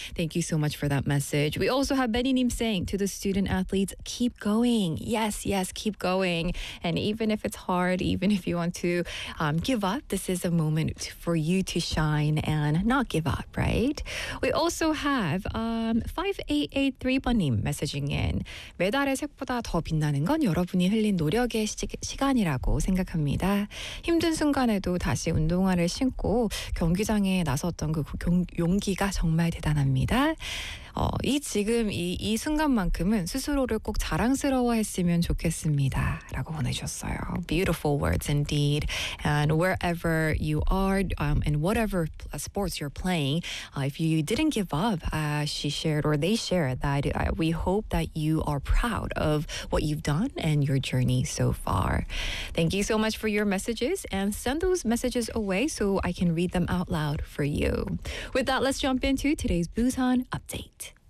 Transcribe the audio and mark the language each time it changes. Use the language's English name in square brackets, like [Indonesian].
[English] Thank you so much for that message. We also have Benny Nim saying to the student athletes, keep going. Yes, yes, keep going. And even if it's hard, even if you want to give up, this is a moment for you to shine and not give up, right? We also have 5883번님 messaging in. [Korean] 메달의 색보다 더 빛나는 건 여러분이 흘린 노력의 시간이라고 생각합니다. 힘든 순간에도 다시 운동화를 신고 경기장 에 나섰던 그 용기가 정말 대단합니다. 이 순간만큼은 스스로를 꼭 자랑스러워했으면 좋겠습니다. 라고 보내주셨어요. [English] Beautiful words indeed. And wherever you are and whatever sports you're playing, if you didn't give up, she shared or they shared that we hope that you are proud of what you've done and your journey so far. Thank you so much for your messages and send those messages away so I can read them out loud for you. With that, let's jump into today's Busan update.